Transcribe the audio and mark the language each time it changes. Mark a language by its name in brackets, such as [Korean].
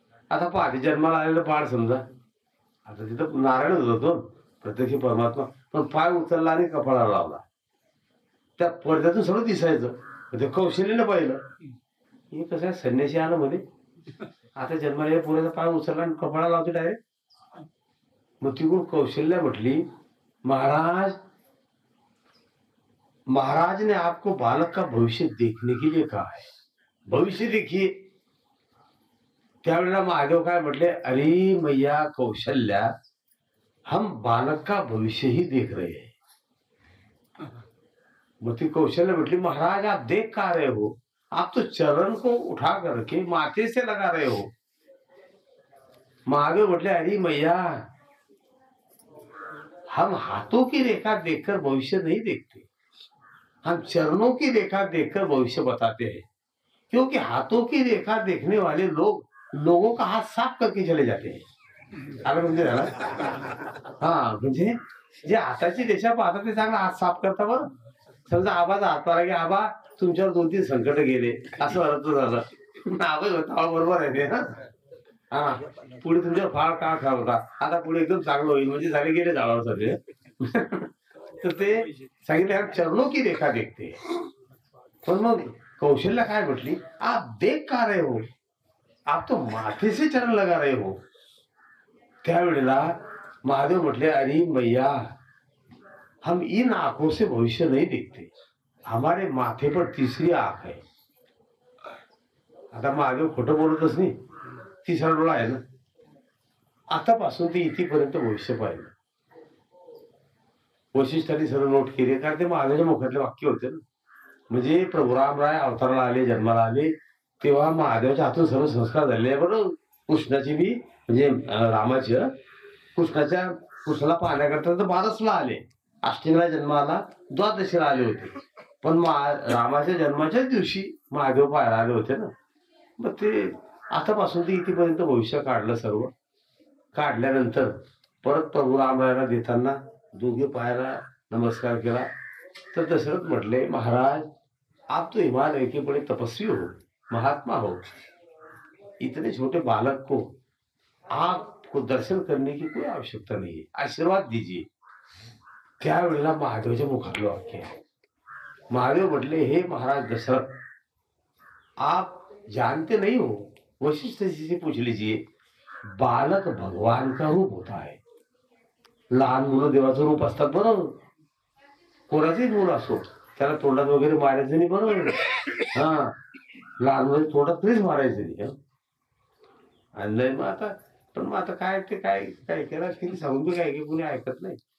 [Marathi] आता पहाटे जन्माला आलेलं बाळ समजा, आता तिथं नारायणच होतो प्रत्यक्ष परमात्मा, पण पाय उचलला आणि कपाळाला लावला. त्या पडद्यातून सगळं दिसायचं. ते कौशल्यानं पाहिलं, हे कसं आहे, संन्यासी आलं मध्ये, आता जन्माला पुऱ्याचा पाय उचलला आणि कपाळाला लावते डायरेक्ट. मग तिकडून कौशल्या म्हटली, [Hindi] महाराज महाराज ने आपको बालक का भविष्य देखने के लिए कहा है, भविष्य देखिए. [Marathi] त्यावेळेला महादेव काय म्हटले, [Hindi] अरे मैया कौशल्या, हम बालक का भविष्य ही देख रहे हैं. [Marathi] मग ती कौशल्या म्हटली, [Hindi] महाराज आप देख का रहे हो, आप तो चरण को उठा करके माथे से लगा रहे हो. [Marathi] महादेव म्हटले, [Hindi] अरे मैया, हम हाथों की रेखा देखकर भविष्य नहीं देखते, हम चरणों की रेखा देखकर भविष्य बताते हैं. क्योंकि हाथों की रेखा देखने वाले लोगों का हाथ साफ करके चले जाते हैं. [Marathi] आलं म्हणजे झालं. हा, म्हणजे जे हाताची रेषा पाहतात ते चांगला हात साफ करता. बरं, समजा आबाचा हात पाहिला की आबा तुमच्यावर 2-3 संकट गेले असं अर्थ झालं, आबा होता बरोबर आहे ते. हा, पुढे तुमच्यावर फार काळ खराब होता, आता पुढे एकदम चांगलं होईल, म्हणजे झाले गेले जाळावर सगळे. तर ते सांगितलं, [Hindi] चरणों की रेखा देखते. [Marathi] पण मग कौशल्या काय म्हटली, [Hindi] आप देख का रहे हो, आप तो माथे से चरण लगा रहे हो. [Marathi] त्यावेळेला महादेव म्हटले, [Hindi] अरे मैया, हम इन आंखों से भविष्य नहीं देखते, हमारे माथे पर तीसरी आंख है. [Marathi] आता महादेव खोटं बोलतच नाही, तिसरा डोळा आहे ना. आतापासून ते इथेपर्यंत भविष्य पाहिलं. वशिष्ठांनी सर्व नोट केले, कारण ते महादेवाच्या मुखातले वाक्य होते ना. म्हणजे प्रभू रामराय अवताराला आले, जन्माला आले, तेव्हा महादेवाच्या हातून सर्व संस्कार झाले. बरोबर, कृष्णाची बी, म्हणजे रामाच्या कृष्णाला पाहण्याकरता तर 12ला आले, अष्टमीला जन्माला, द्वादशीला आले होते. पण रामाच्या जन्माच्याच दिवशी महादेव पाहायला आले होते ना. मग ते आतापासून ते इथेपर्यंत भविष्य काढलं. सर्व काढल्यानंतर परत प्रभू रामरायाला देताना दोघे पायाला नमस्कार केला. तर दशरथ म्हटले, [Hindi] महाराज आप तो हिमालय के बड़े तपस्वी हो, महात्मा हो, इतने छोटे बालक को आपको दर्शन करने की कोई आवश्यकता नहीं है, आशीर्वाद दीजिए. [Marathi] त्यावेळेला महादेवाच्या मुखातलं वाक्य आहे. महादेव म्हटले, [Hindi] हे महाराज दशरथ, आप जानते नहीं हो, वशिष्ठ जी से पूछ लीजिए, बालक भगवान का रूप होता है. [Marathi] लहान मुलं देवाचं रूप असतात. बरोबर, कोणाचंही मूल असो, त्याला तोंडात वगैरे मारायचं नाही. बरोबर, हा, लहान मुलं तोंडात तरीच मारायचं नाही. आणि नाही, मग आता, पण मग आता काय ते काय काय केलं, किती सांगून काय की कुणी ऐकत नाही.